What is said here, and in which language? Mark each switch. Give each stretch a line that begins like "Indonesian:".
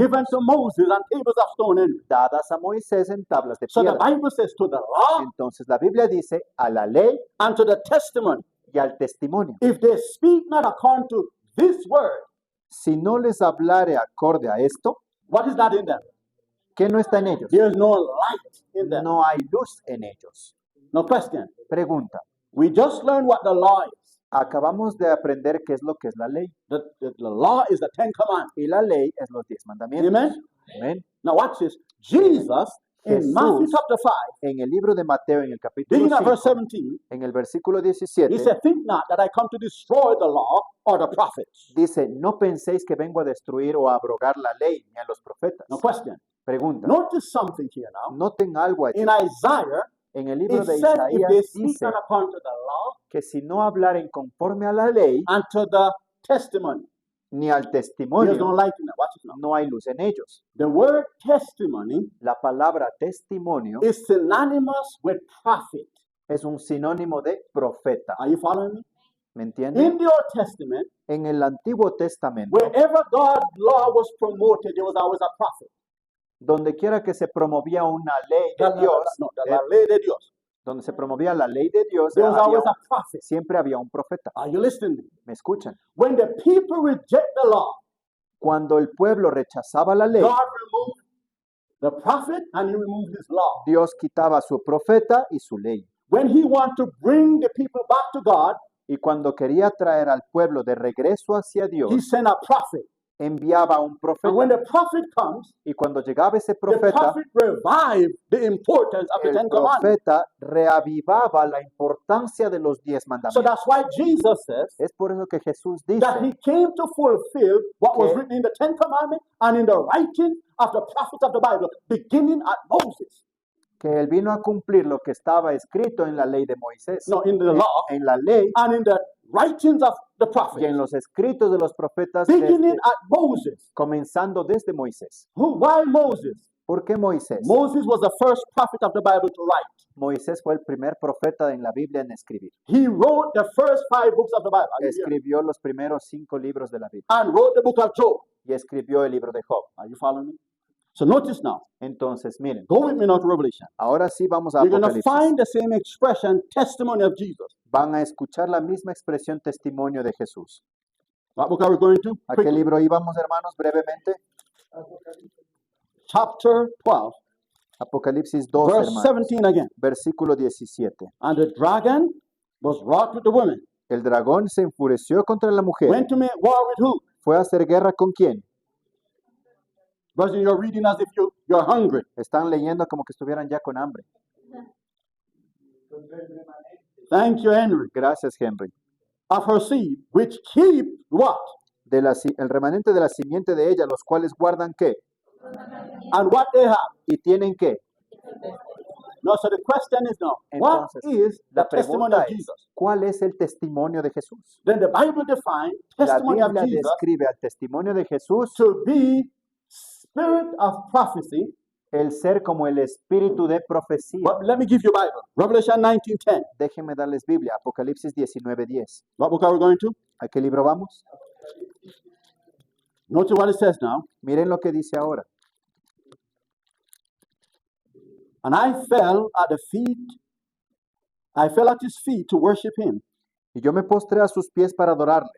English: given to Moses on tables of stone.
Spanish: dadas a Moisés en tablas de
English: So the
Spanish: piedra.
English: Bible says to the law
Spanish: Entonces la Biblia dice a la ley
English: and to the testimony.
Spanish: y al testimonio.
English: If they speak not according to this word,
Spanish: Si no les hablare acorde a esto,
English: what is not in them?
Spanish: ¿qué no está en ellos?
English: There is no light in them.
Spanish: No hay luz en ellos.
English: No question.
Spanish: Pregunta.
English: We just learned what the law is.
Spanish: Acabamos de aprender qué es lo que es la ley.
English: The law is the Ten Commandments.
Spanish: Y la ley es los 10 mandamientos.
English: Amen?
Spanish: Amén.
English: Now watch this. Jesus, in Matthew
Spanish: Jesús,
English: chapter 5,
Spanish: en el libro de Mateo, en el capítulo
English: beginning at verse
Spanish: 5,
English: 17,
Spanish: en el versículo
English: he
Spanish: 17,
English: said, think not that I come to destroy the law or the prophets.
Spanish: dice, no penséis que vengo a destruir o a abrogar la ley ni a los profetas.
English: Now question.
Spanish: Pregunta,
English: Notice something here now.
Spanish: noten algo allí.
English: In Isaiah,
Spanish: En el libro
English: it
Spanish: de
English: said if they
Spanish: Isaías
English: speak
Spanish: dice
English: not according to the law
Spanish: que si no hablaren conforme a la ley
English: and to the testimony,
Spanish: ni al
English: there's no
Spanish: testimonio,
English: light in it. Watch it now.
Spanish: no hay luz en ellos.
English: The word testimony
Spanish: La palabra testimonio
English: is synonymous with prophet.
Spanish: es un sinónimo de profeta.
English: Are you following me?
Spanish: ¿Me entienden?
English: In the Old Testament,
Spanish: En el Antiguo Testamento,
English: wherever God's law was promoted, there was always a prophet.
Spanish: donde quiera que se promovía una ley La de Dios, ley de Dios. donde se promovía la ley de Dios,
English: There was always
Spanish: había
English: a prophet.
Spanish: siempre había un profeta.
English: Are you listening?
Spanish: ¿Me escuchan?
English: When the people reject the law,
Spanish: Cuando el pueblo rechazaba la ley,
English: God removed the prophet and he removed his law.
Spanish: Dios quitaba a su profeta y su ley.
English: When he wanted to bring the people back to God,
Spanish: Y cuando quería traer al pueblo de regreso hacia
English: he
Spanish: Dios,
English: sent a prophet.
Spanish: enviaba a un
English: And when the prophet comes,
Spanish: Y cuando llegaba ese
English: the
Spanish: profeta,
English: prophet revived the importance of the
Spanish: el
English: Ten Commandments.
Spanish: profeta reavivaba la importancia de los 10
English: So
Spanish: mandamientos.
English: that's why Jesus says
Spanish: Es por eso que Jesús
English: that he
Spanish: dice
English: came to fulfill what was
Spanish: que-
English: written in the Ten Commandments and in the writing of the prophets of the Bible, beginning at Moses.
Spanish: que Él vino a cumplir lo que estaba escrito en la ley de Moisés,
English: No, in the law
Spanish: en la ley
English: and in the writings of the
Spanish: y en los escritos de los profetas,
English: beginning
Spanish: desde-
English: at Moses.
Spanish: comenzando desde Moisés.
English: Why Moses?
Spanish: ¿Por qué Moisés?
English: Moses was the first prophet of the Bible to write.
Spanish: Moisés fue el primer profeta en la Biblia en escribir.
English: He wrote the first 5 books of the Bible. Are you hearing?
Spanish: Escribió los primeros 5 libros de la Biblia
English: And wrote the book of Job.
Spanish: y escribió el libro de Job.
English: Are you following me? So notice now.
Spanish: Entonces, miren,
English: Go with me now to Revelation.
Spanish: ahora sí vamos a
English: You're going to
Spanish: Apocalipsis.
English: find the same expression, testimony of Jesus.
Spanish: Van a escuchar la misma expresión testimonio de Jesús.
English: What book are we going to?
Spanish: ¿A qué
English: Quickly.
Spanish: libro íbamos, hermanos, brevemente?
English: Chapter 12,
Spanish: Apocalipsis 2,
English: verse
Spanish: hermanos,
English: 17 again.
Spanish: versículo 17.
English: And the dragon was wroth with the woman.
Spanish: El dragón se enfureció contra la mujer.
English: Went to make war with who?
Spanish: ¿Fue a hacer guerra con quién?
English: Version you're reading as if you're hungry.
Spanish: Están leyendo como que estuvieran ya con hambre.
English: Thank you, Henry.
Spanish: Gracias, Henry.
English: Of her seed, which keep what?
Spanish: El remanente de la simiente de ella, los cuales guardan qué?
English: And what they have.
Spanish: ¿Y tienen qué?
English: No, so the question is now, what
Spanish: Entonces,
English: is the
Spanish: La
English: testimony
Spanish: pregunta
English: of
Spanish: es,
English: Jesus?
Spanish: ¿cuál es el testimonio de Jesús?
English: Then the Bible defines
Spanish: La
English: testimony of
Spanish: Biblia
English: Jesus
Spanish: describe al testimonio de Jesús
English: to be spirit of prophecy.
Spanish: el ser como el espíritu de profecía.
English: But let me give you Bible. Revelation 19:10.
Spanish: Déjenme darles Biblia, Apocalipsis 19:10.
English: What book are we going to?
Spanish: ¿A qué libro vamos?
English: Notice what it says now.
Spanish: Miren lo que dice ahora.
English: And I fell at his feet to worship him.
Spanish: Y yo me postré a sus pies para adorarle.